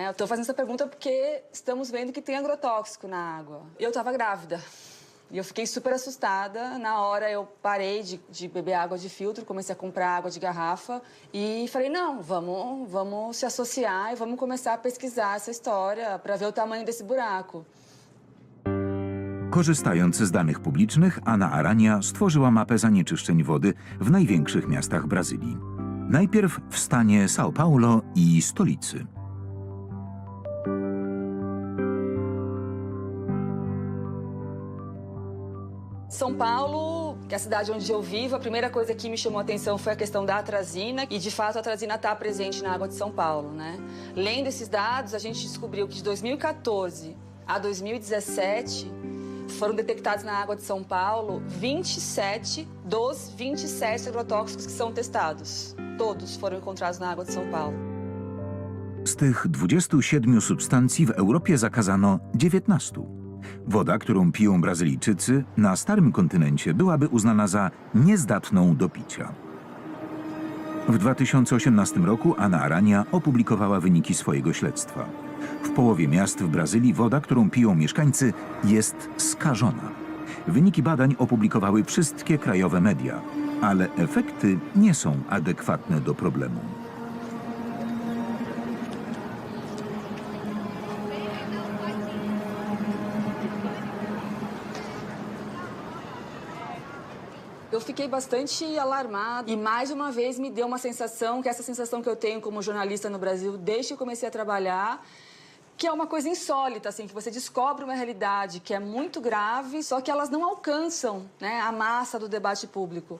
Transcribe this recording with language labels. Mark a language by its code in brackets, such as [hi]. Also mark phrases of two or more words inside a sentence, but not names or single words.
[pt] Eu estou fazendo essa pergunta porque estamos vendo que tem agrotóxico na água. E eu estava grávida. E eu fiquei super assustada. Na hora eu parei de beber água de filtro, comecei a comprar água de garrafa i falei, não, vamos se associar e vamos começar a pesquisar essa história para ver o tamanho desse buraco. [pl] Korzystając z danych publicznych, Ana Arania stworzyła mapę zanieczyszczeń wody w największych miastach Brazylii. Najpierw w stanie São Paulo i stolicy. [pt] São Paulo, que é a cidade onde eu vivo, a primeira coisa que me chamou a atenção foi a questão da atrazina. E, de fato, a atrazina está presente na água de São Paulo, né? Lendo esses dados, a gente descobriu que de 2014 a 2017 foram detectados na água de São Paulo 27 dos 27 agrotóxicos que são testados. Todos foram encontrados na água de São Paulo. [pl] Z tych 27 substancji w Europie zakazano 19. Woda, którą piją Brazylijczycy na starym kontynencie, byłaby uznana za niezdatną do picia. W 2018 roku Ana Arania opublikowała wyniki swojego śledztwa. W połowie miast w Brazylii woda, którą piją mieszkańcy, jest skażona. Wyniki badań opublikowały wszystkie krajowe media, ale efekty nie są adekwatne do problemu. [pt] Eu fiquei bastante alarmada e, mais uma vez, me deu uma sensação, que é essa sensação que eu tenho como jornalista no Brasil desde que eu comecei a trabalhar, que é uma coisa insólita, assim, que você descobre uma realidade que é muito grave, só que elas não alcançam, né, a massa do debate público.